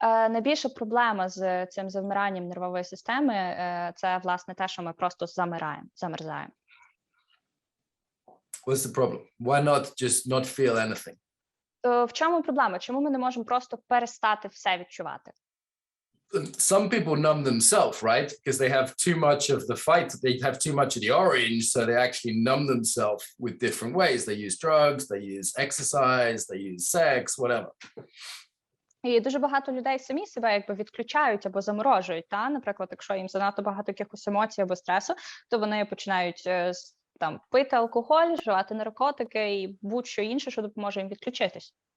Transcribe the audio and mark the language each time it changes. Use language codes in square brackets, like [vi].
[uk] Найбільша проблема з цим завмиранням нервової системи – це, власне, те, що ми просто замерзаємо. [en] What's the problem? Why not just not feel anything? [uk] То в чому проблема? Чому ми не можемо просто перестати все відчувати? [en] Some people numb themselves, right? Because they have too much of the fight. They have too much of the orange, so they actually numb themselves with different ways. They use drugs, they use exercise, they use sex, whatever. [uk] І дуже багато людей самі себе якби відключають або заморожують. Наприклад, якщо їм занадто багато якихось емоцій або стресу, то вони починають там пити алкоголь, вживати наркотики і будь-що інше, що допоможе їм відключитись.